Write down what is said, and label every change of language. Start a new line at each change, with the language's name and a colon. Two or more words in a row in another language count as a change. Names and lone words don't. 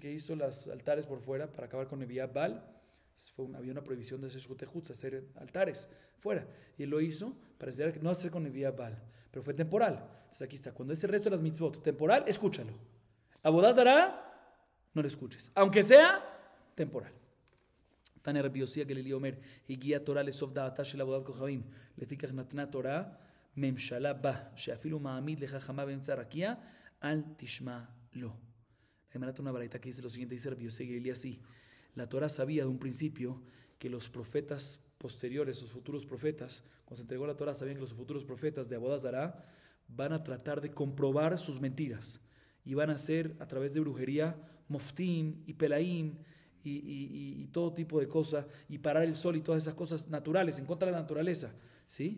Spanish: Que hizo los altares por fuera para acabar con
Hebrew: נביאת בעל.
Spanish: Había una prohibición de hacer
Hebrew: שחוטי חוץ,
Spanish: hacer altares fuera, y él lo hizo para enseñar no hacer con
Hebrew: נביאת בעל,
Spanish: pero fue temporal. Entonces aquí está, cuando es el resto de las mitzvot temporal, escúchalo. Abodazara, no lo escuches, aunque sea temporal.
Hebrew: תנא רבי יוסי הגלילי אומר, הגיעה תורה לסוף דעתה של עבודת כוכבים, לפיכך נתנה תורה ממשלה בה, שאפילו מעמיד לחכמה באמצע הרקיע, אל תשמע לו.
Spanish: La Gemara una baraita que dice lo siguiente, dice Rabbi Yossi Gelili así: la Torah sabía de un principio que los profetas posteriores, los futuros profetas, cuando se entregó la Torah, sabían que los futuros profetas de
Hebrew: עבודה זרה
Spanish: van a tratar de comprobar sus mentiras y van a hacer a través de brujería moftim y pelaim y todo tipo de cosas, y parar el sol y todas esas cosas naturales, en contra de la naturaleza, ¿sí?